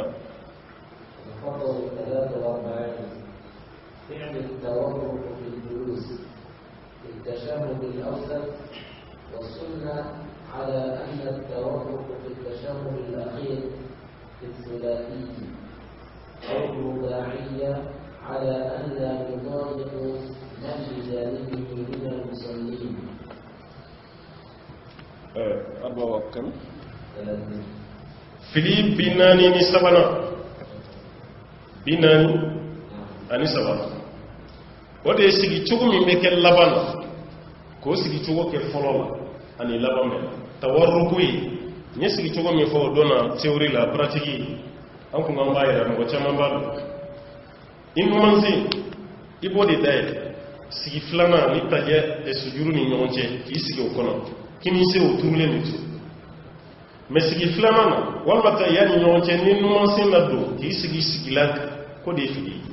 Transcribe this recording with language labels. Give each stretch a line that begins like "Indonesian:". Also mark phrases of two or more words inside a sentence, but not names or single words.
Arabic: الخطأ 43 فعل التورك في الجلوس في التشهد الأوسط والسنة على أن التورك في التشهد الأخير في الثلاثي أو الرباعية على أن لا يضايق نجل جانبه من المصلين. أربعة كم؟
Bambara: fili binani ni sabana binani ani sabana o de sigi cogo min bɛ kɛ laban na k'o sigi cogo kɛ fɔlɔ la ani laban bɛ tawarruku ye n ye sigi cogo min fɔ o don na théorie la pratique an kun kan b'a yɛrɛ mɔgɔ caman b'a dɔn i numansen i b'o de dayɛlɛ sigi filanan ni tajɛ sujuru ni ɲɔgɔn cɛ k'i sigi o kɔnɔ kini se o turulen de to mais sigi filanan na walima ta yani ɲɔgɔn cɛ ni numansen na don k'i sigi sigilan kan ko de ye fili